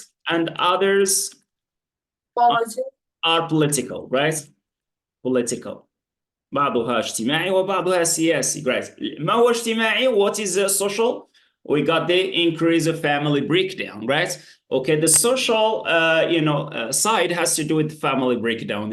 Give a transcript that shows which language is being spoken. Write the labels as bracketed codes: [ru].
[en] And others are political, right? Political. [ar] بعضها اجتماعي وبعضها سياسي, right? ما هو اجتماعي? [en] What is social? We got the increase of family breakdown, right? Okay, the social, side has to do with family breakdown.